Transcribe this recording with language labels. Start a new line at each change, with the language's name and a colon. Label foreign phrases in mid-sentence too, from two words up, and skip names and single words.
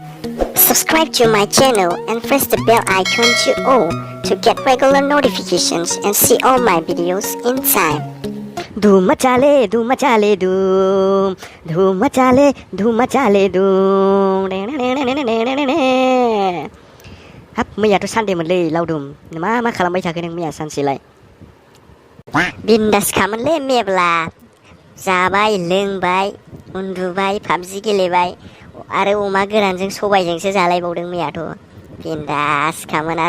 English: Subscribe to my channel and press the bell icon to all to get regular notifications and see all my videos in time.
Hindi: धूम मचाले धूम मचाले
Bodo: धूम हाब मैयाथ' सानदेमोनलै लावदुम मा खालामबाय थाखो नों मैया सानसेलाय बिन्दास खामोनलै मेब्ला जाबाय लोंबाय उन्दुबाय पाबजि गेलेबाय आरो अमा गोरानजों सबायजोंसो जालायबावदों मैयाथ' बिन्दास खामोन आरो